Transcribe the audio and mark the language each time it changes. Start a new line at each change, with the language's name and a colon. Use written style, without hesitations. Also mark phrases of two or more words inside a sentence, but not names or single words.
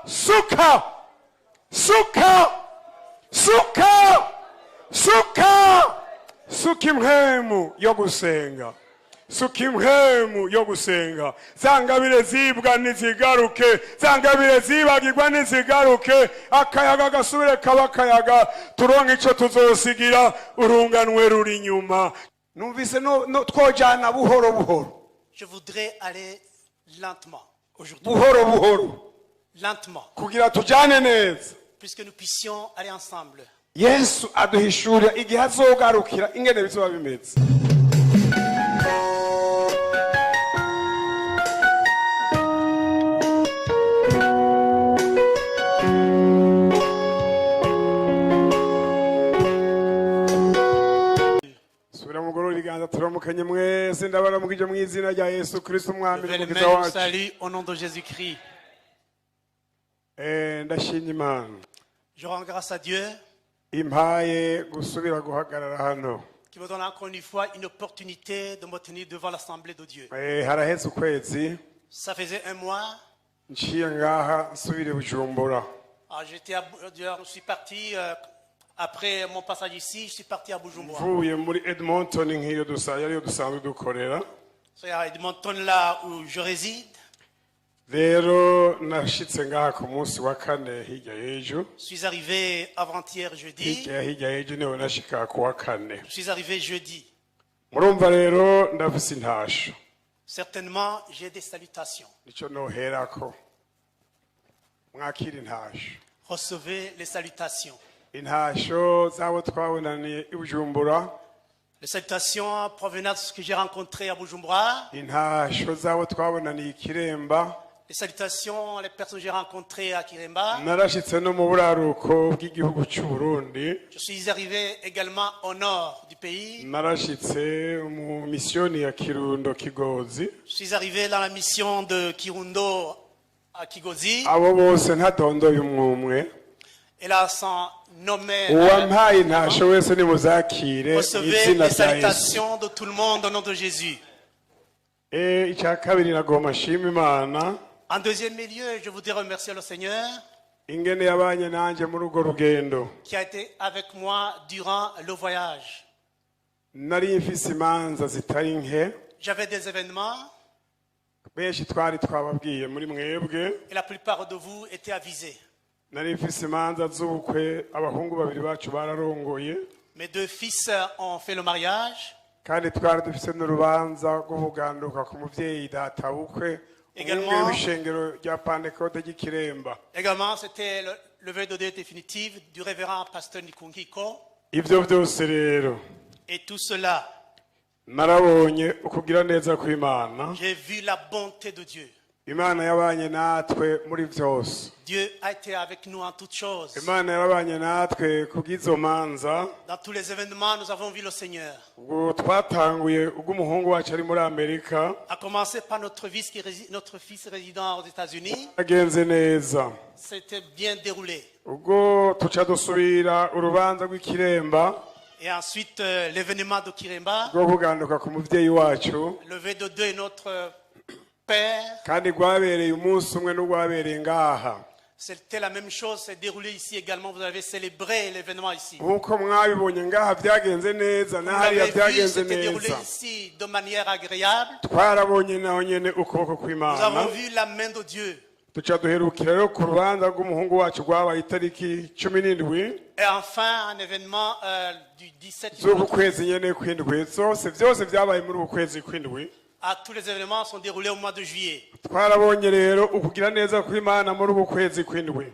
Rundi: suka suka suka suka suka impwemu yo gusenga suka impwemu yo gusenga zangabire zibwa nizigaruke zangabire zibagirwa nizigaruke akayaga gasubire kaba akayaga turonke ico tuzosigira urunganwe ruri inyuma numvise no twojana buhoro buhoro.
French: Je voudrais aller lentement aujourd'hui.
Rundi: Buhoro buhoro
French: Lentement.
Rundi: kugira tujane neza
French: Puisque nous puissions aller ensemble.
Rundi: Yesu aduhishurira igihe azogarukira ingene bizoba bimeze. Subira mugoro ibiganza turamukanye mwese ndabaramukije mu izina rya Yesu Kristo umwami
French: Levez les
Rundi: n'umukiza
French: mains du
Rundi: wacu.
French: salut au nom de Jésus-Christ.
Rundi: Ndashimye Imana
French: Je rends grâce à Dieu
Rundi: impaye gusubira guhagarara hano.
French: qui me donne encore une fois une opportunité de me tenir devant l'Assemblée de Dieu.
Rundi: Haraheze ukwezi
French: Ça faisait un mois.
Rundi: nciye ngaha nsubire Bujumbura.
French: Alors, je suis parti, après mon passage ici, je suis parti à Bujumbura.
Rundi: Mvuye muri Edmonton nk'iyo ariyo dusanzwe dukorera.
French: C'est à Edmonton là où je réside.
Rundi: Rero nashitse ngaha ku munsi wa kane hirya y'ejo.
French: Je suis arrivé avant-hier jeudi.
Rundi: Hirya y'ejo niho nashika ku wa kane.
French: Je suis arrivé jeudi.
Rundi: Murumva rero ndafise intasho.
French: Certainement, j'ai des salutations.
Rundi: Nico noherako. Mwakira intasho.
French: Recevez les salutations.
Rundi: Intasho zabo twabonaniye i Bujumbura.
French: Les salutations provenant de ce que j'ai rencontré à Bujumbura.
Rundi: Intasho zabo twabonaniye i Kiremba.
French: Les salutations, les personnes que j'ai rencontrées à Kiremba.
Rundi: Narashitse no mu buraruko bw'igihugu cy'u Burundi.
French: Je suis arrivé également au nord du pays.
Rundi: Narashitse mu misioni ya Kirundo Kigozi.
French: Je suis arrivé dans la mission de Kirundo à Kigozi.
Rundi: Abo bose ntadondoye umwe.
French: Et là, sans nommer,
Rundi: Uwampaye intasho wese nimuzakire
French: recevez
Rundi: izina
French: les
Rundi: rya Yesu.
French: salutations de tout le monde au nom de Jésus.
Rundi: Icya kabiri nagomba nshima Imana.
French: En deuxième lieu, je voudrais remercier le Seigneur
Rundi: Ingene yabanye nanje muri urwo rugendo.
French: qui a été avec moi durant le voyage.
Rundi: Nari mfise imanza zitari nke.
French: J'avais des événements
Rundi: Benshi twari twababwiye muri mwebwe.
French: et la plupart de vous étaient avisés.
Rundi: Nari mfise imanza z'ubukwe abahungu babiri bacu bararongoye.
French: Mes deux fils ont fait le mariage.
Rundi: Kandi twari dufise n'urubanza rwo kuganduka ku muvyeyi data bukwe.
French: Également,
Rundi: w'ishengero rya Pentecote ry'Ikiremba.
French: c'était le vœu de Dieu définitif du révérend pasteur Nikungiko.
Rundi: Ivyo vyose rero
French: Et tout cela,
Rundi: narabonye ukugira neza kw'Imana.
French: j'ai vu la bonté de Dieu.
Rundi: Imana yabanye natwe muri vyose.
French: Dieu a été avec nous en toutes choses.
Rundi: Imana yarabanye natwe kubw'izo manza.
French: Dans tous les événements, nous avons vu le Seigneur.
Rundi: Ubwo twatanguye ubwo umuhungu wacu ari muri Amerika.
French: À commencer par notre fils résident aux États-Unis.
Rundi: Agenze neza.
French: C'était bien déroulé.
Rundi: Ubwo tuca dusubira urubanza rw'Ikiremba.
French: Et ensuite, l'événement de Kiremba,
Rundi: Rwo kuganduka ku muvyeyi wacu.
French: le vœu de Dieu et notre Père.
Rundi: Kandi rwabereye umunsi umwe n'urwabereye ngaha.
French: C'était la même chose, c'est déroulé ici également. Vous avez célébré l'événement ici.
Rundi: Nkuko mwabibonye ngaha byagenze neza
French: Vous
Rundi: n'ahariya
French: l'avez vu,
Rundi: byagenze
French: c'était déroulé
Rundi: neza.
French: ici de manière agréable.
Rundi: Twarabonye naho nyene ukuboko
French: Nous
Rundi: kw'Imana.
French: avons vu la main de Dieu.
Rundi: Tuca duherukira rero ku rubanza rw'umuhungu wacu rwabaye itariki 17
French: Et enfin, un événement du 17
Rundi: z'uku kwezi nyene kw'indwi. Vyose vyabaye muri uku kwezi kw'indwi.
French: tous les événements sont déroulés au mois de juillet.
Rundi: Twarabonye rero ukugira neza kw'Imana muri uku kwezi kw'indwi.